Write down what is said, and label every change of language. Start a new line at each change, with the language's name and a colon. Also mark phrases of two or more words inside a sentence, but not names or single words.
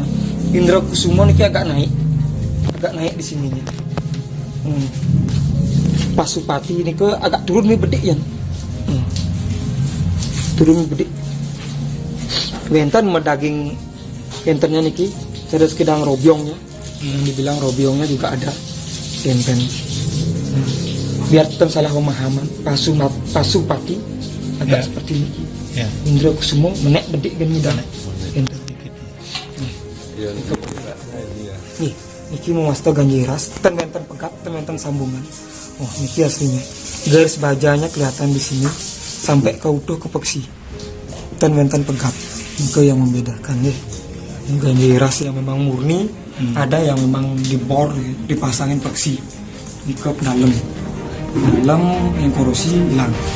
Indonesian: Indra Kusumo nih agak naik di sini nih. Pasupati ini ke agak turun nih bedik ya. Turun bedik.
Balinese: Benten medaging bentennya niki ada sekedang robyongnya.
Indonesian: Dibilang robyongnya juga ada benten. Biar kita salah pemahaman Pasupati agak seperti ini.
Balinese: Indra Kusumo menek bedik gini dah. Nih, niki mewasta Ganjairas, ten pegat, ten sambungan.
Indonesian: Oh, niki aslinya. Garis bajanya kelihatan di sini sampai ke utuh ke peksi.
Balinese: Ten pegat.
Indonesian: Itu yang membedakan ya. Ganjairas yang memang murni, ada yang memang dibor, dipasangin peksi. Di ke dalam. Dalam yang korosi hilang.